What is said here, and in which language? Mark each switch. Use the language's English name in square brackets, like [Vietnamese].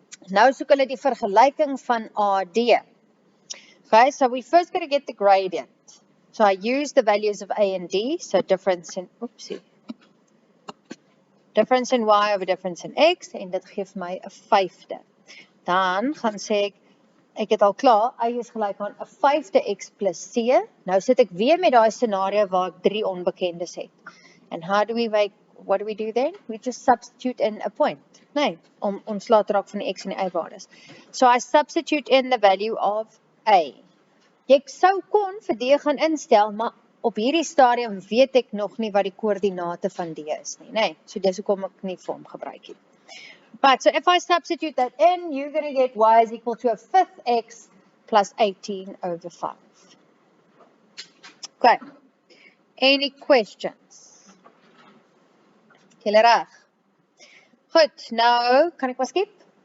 [Afrikaans] Nou soek hulle die vergelyking van AD. [English] Okay, so we first got to get the gradient. So I use the values of A and D, so difference in, difference in y over difference in x, [Afrikaans] en dit geef my 'n 5de. Dan gaan sê ek het al klaar, y is gelyk aan 'n 5de x plus c. Nou sit ek weer met daai scenario waar ek 3 onbekendes het. [English] And what do we do then? We just substitute in a point. [Afrikaans] Nee, om ontslae te raak van die x en die y waardes. [English] So I substitute in the value of A. [Afrikaans] Ek sou kon vir D gaan instel, maar op hierdie stadium weet ek nog nie wat die koördinate van D is nie. Nee, so dis hoekom ek nie vir hom gebruik het. [English] But so if I substitute that in, you're going to get y is equal to a 5th x plus 18/5. Okay. Any questions? [Afrikaans] Julle reg? Goed, nou kan ek maar skep.